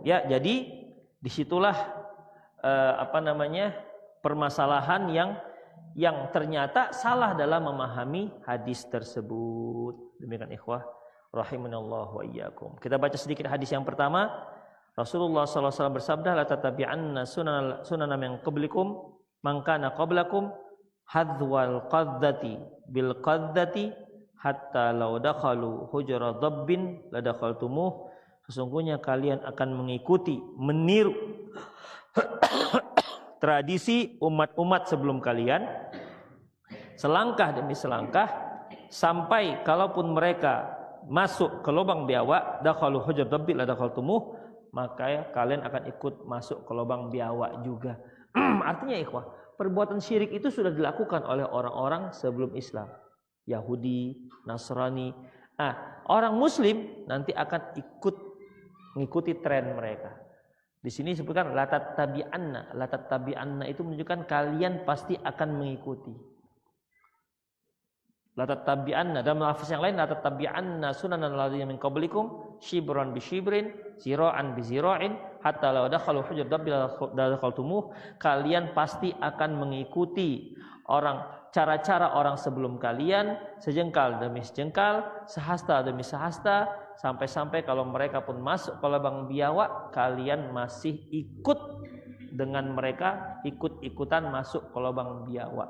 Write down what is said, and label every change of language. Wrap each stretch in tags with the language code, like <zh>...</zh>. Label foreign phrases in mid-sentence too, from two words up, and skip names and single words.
<id>Ya, jadi disitulah permasalahan yang ternyata salah dalam memahami hadis tersebut. Demikian</id> <ar>إخوة رحمنا الله وإياكم.</ar> <id>Kita baca sedikit hadis yang pertama.</id> <ar>رسول الله صلى الله عليه وسلم bersabda, لتتبعن سنن من قبلكم من كان قبلكم حذو القذة بالقذة حتى لو دخلوا جحر ضب لدخلتموه.</ar> <id>Sesungguhnya kalian akan meniru tradisi umat-umat sebelum kalian selangkah demi selangkah, sampai kalaupun mereka masuk ke lubang biawak,</id> <ar>دخلوا جحر ضب لدخلتموه,</ar> <id>maka kalian akan ikut masuk ke lubang biawak juga. Artinya ikhwah, perbuatan syirik itu sudah dilakukan oleh orang-orang sebelum Islam. Yahudi, Nasrani. Nah, orang Muslim nanti akan mengikuti tren mereka. Di sini disebutkan</id> <ar>لتتبعن. لتتبعن</ar> <id>itu menunjukkan kalian pasti akan mengikuti.</id> <ar>لتتبعن,</ar> <id>dalam lafaz yang lain</id> <ar>لتتبعن سنن الذين من قبلكم شبرا بشبر ذراعا بذراع حتى لو دخلوا جحر ضب لدخلتموه.</ar> <id>Kalian pasti akan mengikuti cara-cara orang sebelum kalian, sejengkal demi sejengkal, sehasta demi sehasta, sampai-sampai kalau mereka pun masuk ke lubang biawak, kalian masih ikut dengan mereka, ikut-ikutan masuk ke lubang biawak.</id>